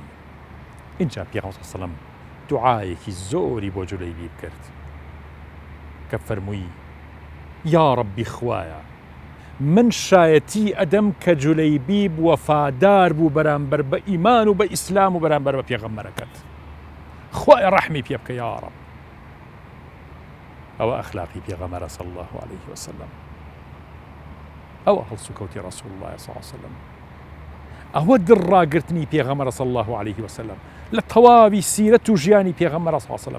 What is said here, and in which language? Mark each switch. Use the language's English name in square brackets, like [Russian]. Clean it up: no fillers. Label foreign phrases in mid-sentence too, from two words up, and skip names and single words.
[Central Kurdish] اینجا پێغەمبەر [Arabic] صلی الله عليه وسلم [Central Kurdish] دوعایەکی زۆری بۆ جولەیبی بکرد کە فەرمووی [Arabic] یا ڕەبی [Central Kurdish] خوایە من شایەتی ئەدەم کە جولەیبی وەفادار بوو بەرامبەر بە ئیمان و بە ئیسلام و بەرامبەر بە پێغەمبەرەکەت، خوایە ڕەحمی پێ بکە [Arabic] یا ڕەب. [Central Kurdish] ئەوە ئەخلاقی پێغەمبەرە [Arabic] صلی الله عليه وسلم، [Central Kurdish] ئەوە هەڵسوکەوتی [Arabic] ڕەسوول الله صلی الله عليه وسلم، [Central Kurdish] ئەوە دڕاگرتنی پێغەمبەرە [Arabic] صلی الله عليه وسلم [Central Kurdish] لە تەواوی سیرەت و ژیانی پێغەمبەرە [Arabic] صلی الله عليه وسلم.